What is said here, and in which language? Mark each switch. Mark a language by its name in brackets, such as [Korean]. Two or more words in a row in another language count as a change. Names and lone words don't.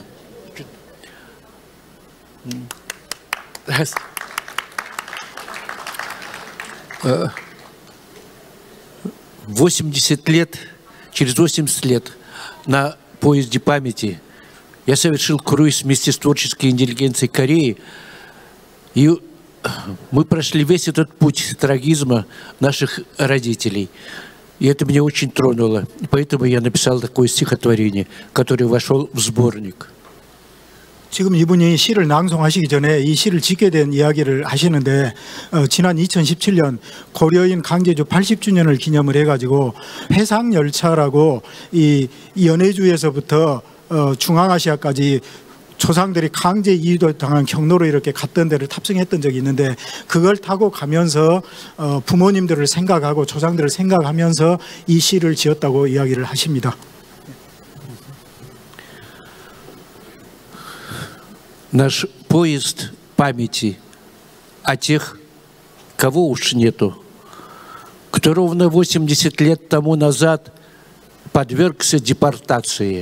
[Russian] 80 лет, через 80 лет на поезде памяти я совершил круиз вместе с творческой интеллигенцией Кореи, и мы прошли весь этот путь трагизма наших родителей. И это меня очень тронуло. И поэтому я написал такое стихотворение, которое вошло в сборник. [Korean] 지금 이분이 시를 낭송하시기 전에 이 시를 짓게 된 이야기를 하시는데 지난 2017년 고려인 강제주 80주년을 기념을 해가지고 해상열차라고 이 연해주에서부터 중앙아시아까지 조상들이 강제 이주당한 경로로 이렇게 갔던 데를 탑승했던 적이 있는데 그걸 타고 가면서 부모님들을 생각하고 조상들을 생각하면서 이 시를 지었다고 이야기를 하십니다. [Russian] Наш поезд памяти о тех, кого уж нету, кто ровно 80 лет тому назад подвергся депортации.